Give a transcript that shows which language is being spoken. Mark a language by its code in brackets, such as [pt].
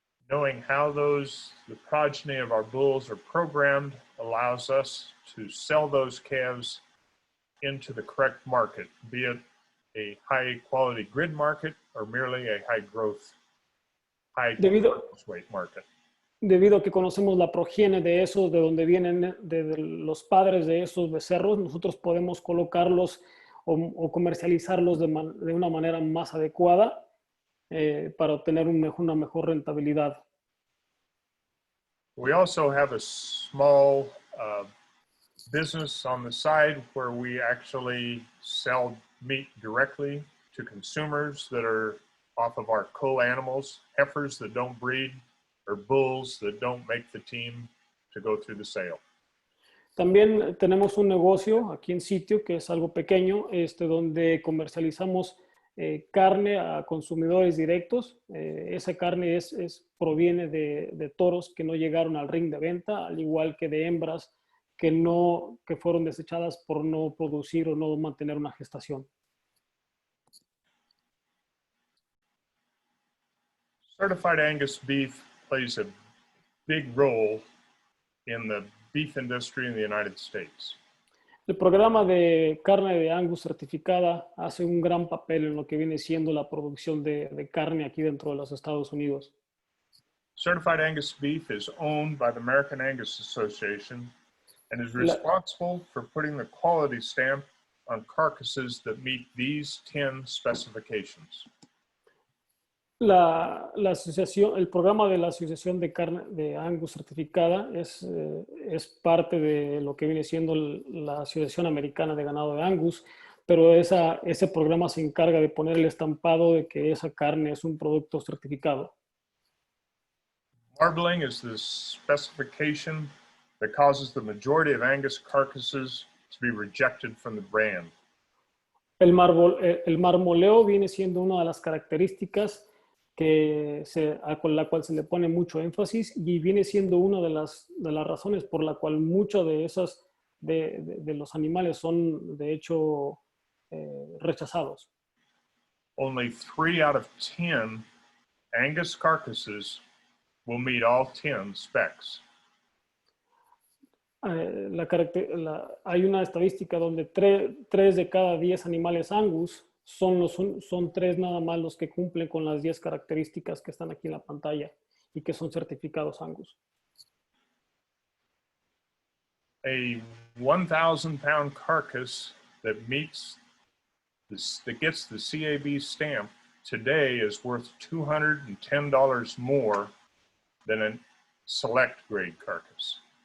[en] Knowing how the progeny of our bulls are programmed allows us to sell those calves into the correct market, be it a high quality grid market or merely a high growth weight market. [es] Debido a que conocemos la progenie de esos, de donde vienen, de los padres de esos becerros, nosotros podemos colocarlos o comercializarlos de una manera más adecuada para obtener una mejor rentabilidad. [en] We also have a small business on the side where we actually sell meat directly to consumers that are off of our cull animals, heifers that don't breed, or bulls that don't make the team to go through the sale. [es] También tenemos un negocio aquí en sitio que es algo pequeño, donde comercializamos carne a consumidores directos. Esa carne proviene de toros que no llegaron al ring de venta, al igual que de hembras que fueron desechadas por no producir o no mantener una gestación. [en] Certified Angus Beef plays a big role in the beef industry in the United States. [es] El programa de carne de Angus certificada hace un gran papel en lo que viene siendo la producción de carne aquí dentro de los Estados Unidos. [en] Certified Angus Beef is owned by the American Angus Association and is responsible for putting the quality stamp on carcasses that meet these 10 specifications. [es] El programa de la Asociación de Carne de Angus certificada es parte de lo que viene siendo la Asociación Americana de Ganado de Angus, pero ese programa se encarga de poner el estampado de que esa carne es un producto certificado. [en] Marbling is the specification that causes the majority of Angus carcasses to be rejected from the brand. [es] El marmoleo viene siendo una de las características con la cual se le pone mucho énfasis y viene siendo una de las razones por la cual muchos de los animales son de hecho rechazados. [en] Only 3 out of 10 Angus carcasses will meet all 10 specs. [es] Hay una estadística donde 3 de cada 10 animales Angus son 3 nada más los que cumplen con las 10 características que están aquí en la pantalla y que son certificados Angus. [en] A 1,000-pound carcass that gets the CAB stamp today is worth $210 more than a select grade carcass.